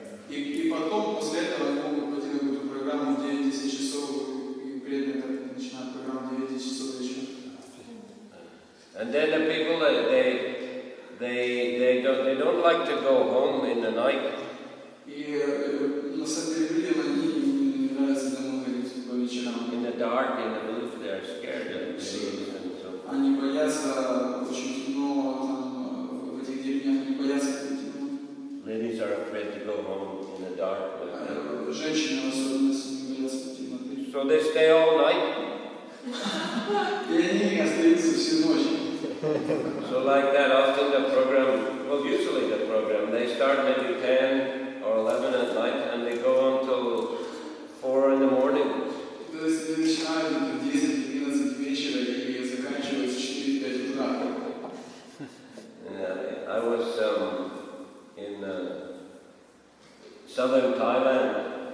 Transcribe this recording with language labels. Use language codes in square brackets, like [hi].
[ru] И потом, после этого, они могут пойти на какую-то программу в 9-10 часов, и преданные так начинают программу в 9 часов вечера. [en] And then the people, they don't like to go home in the night. [ru] И на самом деле людям они не нравится домой ходить по вечерам. [en] In the dark, in the booth, they're scared of the ladies and so. [ru] Они боятся очень темно, там, в этих деревнях они боятся ходить. [en] Ladies are afraid to go home in the dark. [ru] Женщины особенно боятся темноты. [en] So they stay all night. [ru] И они остаются всю ночь. [en] So like that, often the program, well, usually the program, they start maybe 10 or 11 at night and they go until 4 in the morning. [ru] То есть они начинают в 10-12 вечера и заканчивают в 4-5 утра. [en] I was in southern Thailand.